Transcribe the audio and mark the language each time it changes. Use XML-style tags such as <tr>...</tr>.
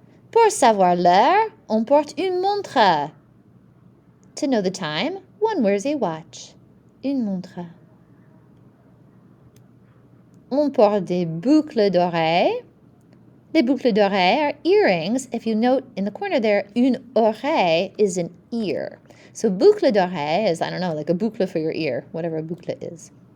<fr>Pour savoir l'heure, on porte une montre.</fr> <en>To know the time, one wears a watch.</en> <fr>Une montre. On porte des boucles d'oreilles.</fr> <en>Les boucles d'oreilles are earrings. If you note in the corner there, une oreille is an ear. So boucle d'oreille is, I don't know, like a boucle for your ear, whatever a boucle is.</en>